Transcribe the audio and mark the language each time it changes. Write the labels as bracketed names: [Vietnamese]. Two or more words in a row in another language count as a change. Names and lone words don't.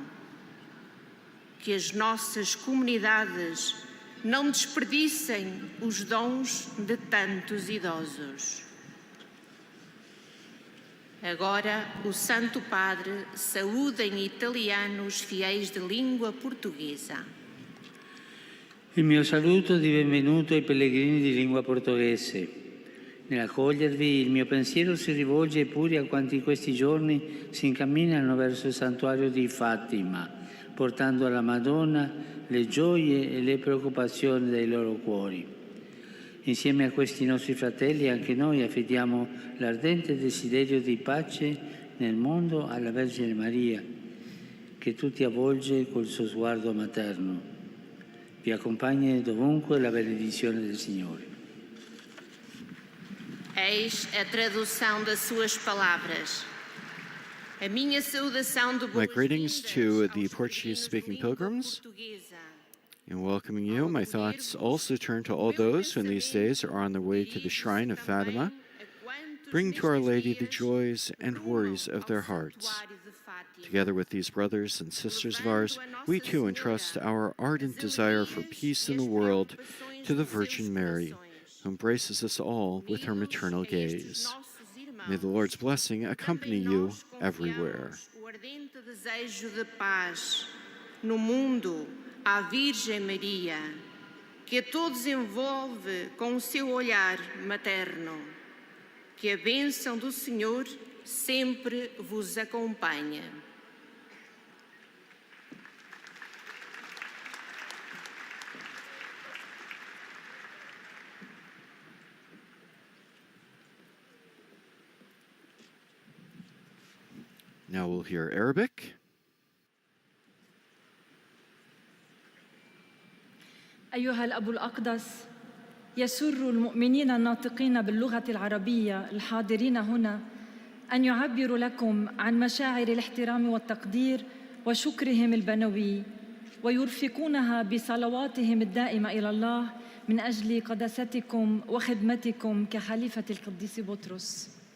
[Portuguese] Que as nossas comunidades não desperdicem os dons de tantos idosos. Agora, o Santo Padre saúda em italiano os fiéis de língua portuguesa. [Italian] Il mio saluto di benvenuto ai pellegrini di lingua portoghese. Nell'accogliervi il mio pensiero si rivolge pure a quanti in questi giorni si incamminano verso il santuario di Fatima, portando alla Madonna le gioie e le preoccupazioni dei loro cuori. Insieme a questi nostri fratelli anche noi affidiamo l'ardente desiderio di pace nel mondo alla Vergine Maria, che tutti avvolge col suo sguardo materno. Vi accompagni dovunque la benedizione del Signore. [Portuguese] Eis a tradução das suas palavras. A minha saudação de [English] My [Portuguese] boas-vindas [English] greetings to the [Portuguese] aos [English] Portuguese-speaking pilgrims. [Portuguese] portuguesa. [English] In welcoming you, my thoughts also turn to all those who in these days are on their way to the shrine of Fatima, bringing to Our Lady the joys and worries of their hearts. Together with these brothers and sisters of ours, we too entrust our ardent desire for peace in the world to the Virgin Mary, who embraces us all with her maternal gaze. May the Lord's blessing accompany you everywhere. [Portuguese] O ardente desejo de paz no mundo à Virgem Maria, que a todos envolve com o seu olhar materno. Que a bênção do Senhor sempre vos acompanhe. [English] Now we'll hear Arabic. [Arabic] أيها الأب الأقدس، يسر المؤمنين الناطقين باللغة العربية الحاضرين هنا أن يعبروا لكم عن مشاعر الاحترام والتقدير وشكرهم البنوي، ويرفقونها بصلواتهم الدائمة إلى الله من أجل قداستكم وخدمتكم كخليفة القديس بطرس.